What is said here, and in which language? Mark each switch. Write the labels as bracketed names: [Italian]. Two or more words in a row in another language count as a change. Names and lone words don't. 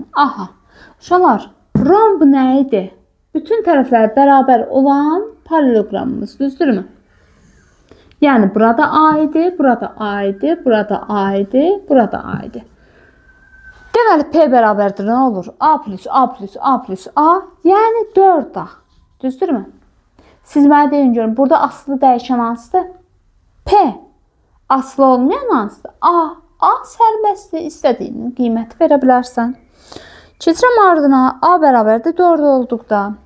[Azerbaijani] Aha, uşaqlar, romb nə idi? Bütün tərəfləri bərabər olan paralelogramımız, düzdürmü? Yəni, burada A idi, burada A idi, burada A idi, burada A idi. Deməli, P bərabərdir, nə olur? A plus A plus A plus A, yəni 4A. Düzdürmü? Siz mənə deyin görün, burada asılı dəyişən hansıdır? P. Asılı olmayan hansıdır? A. A sərbəstdir, istədiyin qiyməti verə bilərsən. Keçirəm ardına, A bərabərdir 4 olduqda.